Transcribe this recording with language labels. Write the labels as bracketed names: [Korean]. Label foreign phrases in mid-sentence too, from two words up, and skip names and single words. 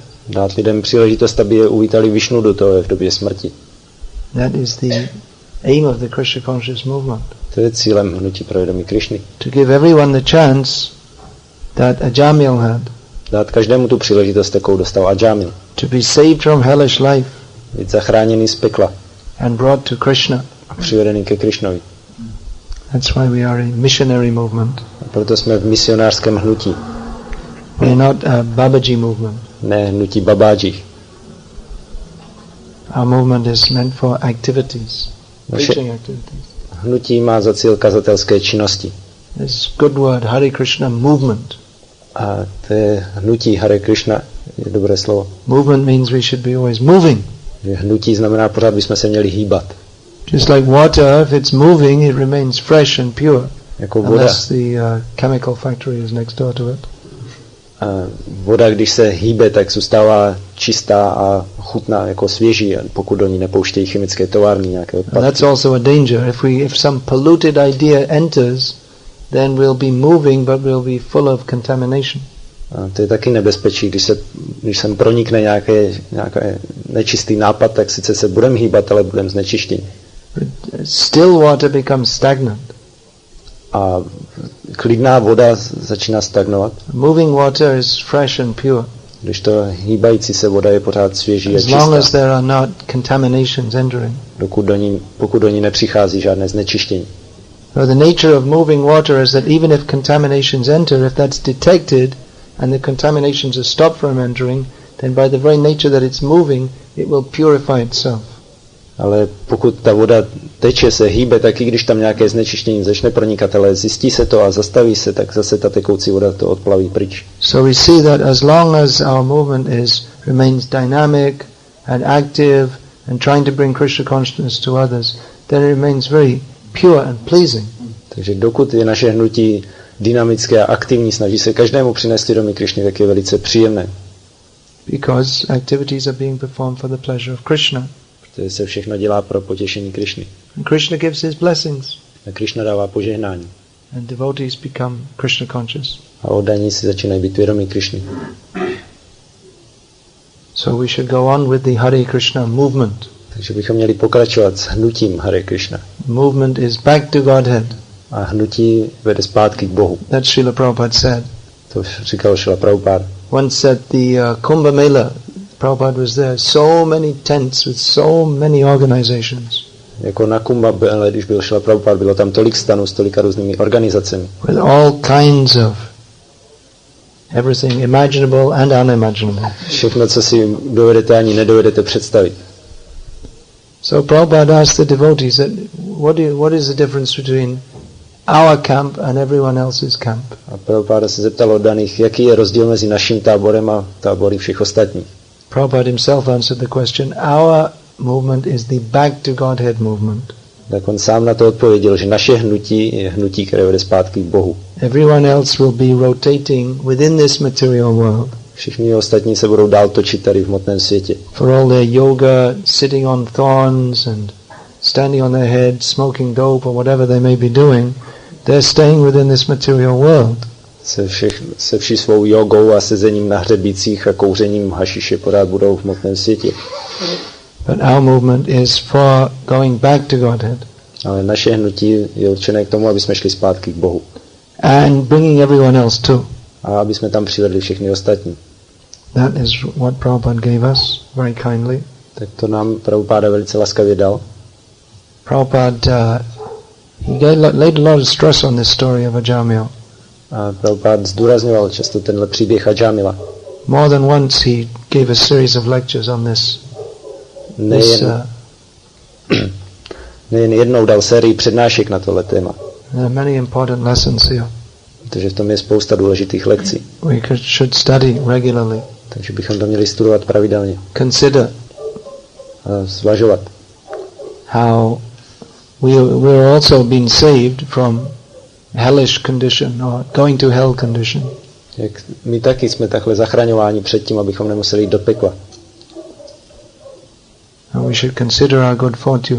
[Czech] Dát lidem příležitost, aby je uvítali Vishnu Dutové v době smrti. [English] That is the aim of the Krishna conscious movement. [Czech] To je cílem hnutí pro vědomí Krišny. [English] To give everyone the chance that Ajamil had. [Czech] Dát každému tu příležitost, jakou dostal Ajamil. [English] To be saved from hellish life. [Czech] Být zachráněný z pekla. [English] And brought to Krishna. [Czech] A přivedený ke Krišnovi. [English] That's why we are a missionary movement. [Czech] A proto jsme v misionářském hnutí. [English] We are not a Babaji movement. [Czech] Ne hnutí babáží. [English] Our movement is meant for activities. Preaching activities. [Czech] Hnutí má za cíl kazatelské činnosti. [English] This good word, Hare Krishna movement. [Czech] A to je hnutí Hare Krishna, je dobré slovo. [English] Movement means we should be always moving. [Czech] Hnutí znamená pořád bychom se měli hýbat. [English] Just like water, if it's moving, it remains fresh and pure. [Czech] Jako voda. [English] Unless the chemical factory is next door to it. [Czech] Voda, když se hýbe, tak zůstává čistá a chutná, jako svěží, pokud do ní nepouštějí chemické továrny, nějaké odpadky. [English] That's also a danger. If some polluted idea enters, then we'll be moving, but we'll be full of contamination. [Czech] A to je taky nebezpečí, když sem pronikne nějaký nečistý nápad, tak sice se budeme hýbat, ale budeme znečištěni. [English] Still water becomes stagnant. [Czech] A klidná voda začíná stagnovat. [English] Moving water is fresh and pure. [Czech] Když to hýbající se voda je pořád svěží a čistá. [English] As long as there are not contaminations entering. [Czech] Pokud do ní nepřichází žádné znečištění. [English] So the nature of moving water is that even if contaminations enter, if that's detected and the contaminations are stopped from entering, then by the very nature that it's moving, it will purify itself. [Czech] Ale pokud ta voda teče, se hýbe, tak i když tam nějaké znečištění začne pronikat, ale zjistí se to a zastaví se, tak zase ta tekoucí voda to odplaví pryč. [English] So we see that as long as our movement remains dynamic and active and trying to bring Krishna consciousness to others, then it remains very pure and pleasing. [Czech] Takže dokud je naše hnutí dynamické a aktivní, snaží se každému přinést vědomí Krišny, tak je velice příjemné. [English] Because activities are being performed for the pleasure of Krishna. [Czech] Protože se všechno dělá pro potěšení Krišny. [English] And Krishna gives his blessings. [Czech] A Krišna dává požehnání. [English] And devotees become Krishna conscious. [Czech] A oddaní si začínají být vědomí Krišny. [English] So we should go on with the Hare Krishna movement. [Czech] Takže bychom měli pokračovat s hnutím Hare Krishna. [English] Movement is back to Godhead. [Czech] A hnutí vede zpátky k Bohu. [English] That Srila Prabhupada said. [Czech] To říkal Srila Prabhupada. [English] Once said the Kumbh Mela, Prabhupada was there, so many tents with so many organizations. [Czech] Jako na Kumbh Mele, když byl Srila Prabhupada, bylo tam tolik stanů s tolika různými organizacemi. [English] With all kinds of everything imaginable and unimaginable. [Czech] Všechno, co si dovedete ani nedovedete představit. [English] So Prabhupada asked the devotees that what is the difference between our camp and everyone else's camp? [Czech] A Prabhupada se zeptal oddaných, jaký je rozdíl mezi naším táborem a tábory všech ostatních. [English] Prabhupada himself answered the question, our movement is the back to Godhead movement. [Czech] Tak on sám na to odpověděl, že naše hnutí je hnutí, které vede zpátky k Bohu. [English] Everyone else will be rotating within this material world. [Czech] Všichni ostatní se budou dál točit tady v hmotném světě. [English] For all their yoga, sitting on thorns and standing on their head, smoking dope or whatever they may be doing, they're staying within this material world. [Czech] Se vší svou jogou a sezením na hřebících a kouřením hašiše pořád budou v hmotném světě. [English] But our movement is for going back to Godhead. [Czech] Ale naše hnutí je určené k tomu, aby jsme šli zpátky k Bohu. [English] And bringing everyone else too. [Czech] A aby jsme tam přivedli všechny ostatní. [English] That is what Prabhupada gave us very kindly. [Czech] Tak to nám Prabhupada velice laskavě dal. [English] Prabhupada he laid a lot of stress on this story of Ajamil. [Czech] A Prabhupada zdůrazňoval často tenhle příběh Ajamila. [English] More than once he gave a series of lectures on this. [Czech] Nejen jednou dal sérii přednášek na tohle téma. [English] There are many important lessons here. [Czech] Protože v tom je spousta důležitých lekcí. [English] We should study regularly. [Czech] Takže bychom to měli studovat pravidelně. [English] Consider [Czech] a zvažovat. [English] How we're also being saved from hellish condition or going to hell condition. [Czech] Jak my taky jsme takhle zachraňováni před tím, abychom nemuseli jít do pekla. [English] And we should consider our good fortune.